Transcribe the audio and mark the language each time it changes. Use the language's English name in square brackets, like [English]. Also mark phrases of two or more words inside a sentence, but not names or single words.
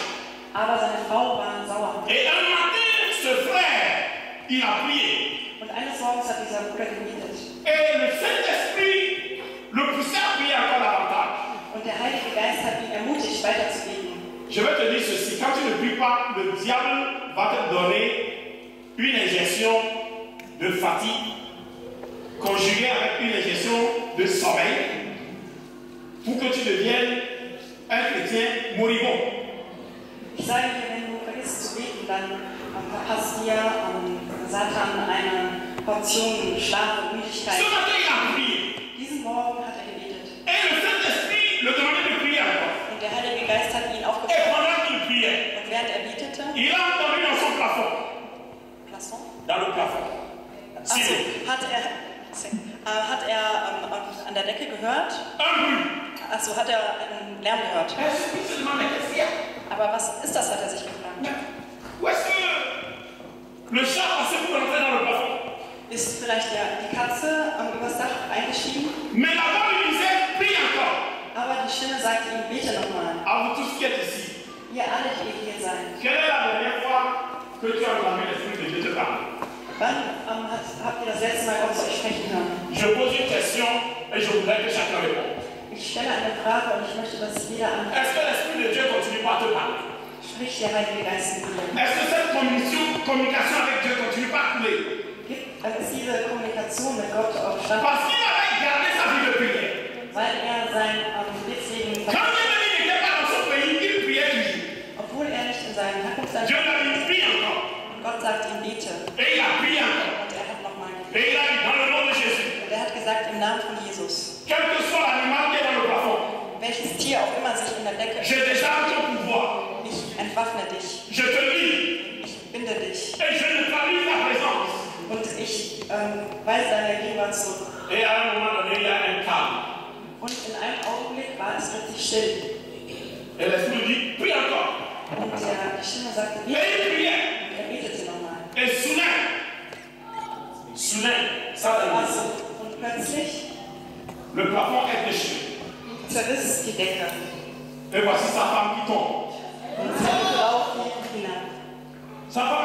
[German] Aber seine Frau war sauer. [French] Et un matin, ce frère, il a prié. [German] Und eines Morgens hat dieser Bruder gebetet. [French] Et le Saint-Esprit le poussait à prier encore davantage. [German] Und der Heilige Geist hat ihn ermutigt, weiterzubeten. [French] Je vais te dire ceci, quand tu ne pries pas, le diable va te donner une injection de fatigue conjuguée avec une injection de sommeil pour que tu deviennes un chrétien moribond. [German] Ich sage dir, wenn du vergisst zu beten, dann verpasst dir Satan eine Portion Schlaf und Müdigkeit. [French] Ce matin, il a prié. [German] Diesen Morgen hat er gebetet. [French] Et le Saint-Esprit le demandait de prier encore. [German] Und der Heilige Geist hat ihn [French] Et [German] aufgefordert. [French] pendant qu'il priait, [German] Und während er betete, [French] il a entendu dans son plafond. Plafond? Dans le plafond. [German] Achso, hat er an der Decke gehört? [French] Un bruit. [German] Achso, hat er einen Lärm gehört. [French] Est-ce qu'il se demandait qu'est-ce qu'il y a? [German] Aber was ist das, hat er sich gefragt. [French] Où est-ce que le chat passait pour rentrer dans le plafond? [German] Ist vielleicht die Katze übers Dach eingestiegen? [French] Mais la voix lui disait, prie encore. [German] Aber die Stimme sagte ihm, bete nochmal. [French] À vous tous qui êtes ici, [German] Ihr alle, die ihr hier seid. [French] quelle est la dernière fois que tu as entendu l'Esprit de Dieu te parler? [German] Wann habt ihr das letzte Mal Gott zu euch sprechen hören? [French] Je pose une question et je voudrais que chacun réponde. [German] Ich stelle eine Frage und ich möchte, dass jeder antwortet. [French] Est-ce que l'Esprit de Dieu continue pas à te parler? [German] Spricht der Heilige Geist mit dir? [French] Est-ce que cette communication avec Dieu continue pas à couler? [German] Ist diese Kommunikation mit Gott auch statt? [French] Parce qu'il avait gardé sa vie de prière. [German] Weil er sein Gebetsleben [French] Quand il n'était pas dans son pays, il priait toujours. [German] obwohl er nicht in seinem Herkunftsland [French] Dieu l'a dit, prie encore. [German] und Gott sagt ihm, bete. [French] Et il a prié encore. [German] Und er hat nochmal gebetet. [French] Et il a dit, dans le nom de Jésus, [German] Und er hat gesagt, im Namen von Jesus, [French] quel que soit l'animal qui est dans le plafond, [German] welches Tier auch immer sich in der Decke, [French] je décharge ton pouvoir. [German] ich entwaffne dich, [French] Je te lie. [German] ich binde dich [French] Et je neutralise ta présence. [German] und ich weise deine Gegenwart zurück. [French] Et à un moment donné, il y a un calme. [German] Und in einem Augenblick war es plötzlich still. [French] Et l'Esprit dit, prie encore. [German] Und die Stimme sagte, [French] Et [German] bete. [French] il priait. [German] Und er betete nochmal. [French] Et soudain, ça [German] Also, und plötzlich [French] le plafond est déchiré. [German] zerriss die Decke. [French] Et voici sa femme qui tombe. [German] Und seine Frau fiel hinab.